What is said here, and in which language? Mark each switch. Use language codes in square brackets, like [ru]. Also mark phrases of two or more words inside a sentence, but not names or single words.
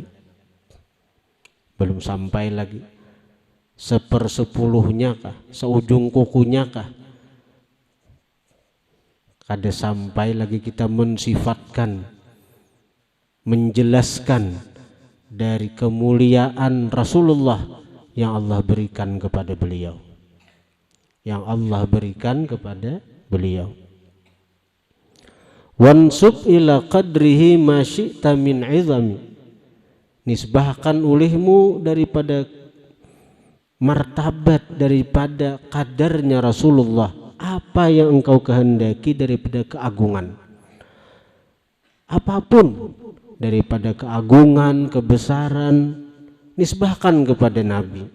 [id] Belum sampai lagi sepersepuluhnya kah, seujung kukunya kah, kada sampai lagi kita mensifatkan, menjelaskan dari kemuliaan Rasulullah yang Allah berikan kepada beliau, yang Allah berikan kepada beliau. [ar] وانسب إلى قدره ما شئت من عظم, [id] nisbahkan ulihmu daripada martabat, daripada kadarnya Rasulullah, apa yang engkau kehendaki daripada keagungan, apapun daripada keagungan, kebesaran, nisbahkan kepada Nabi.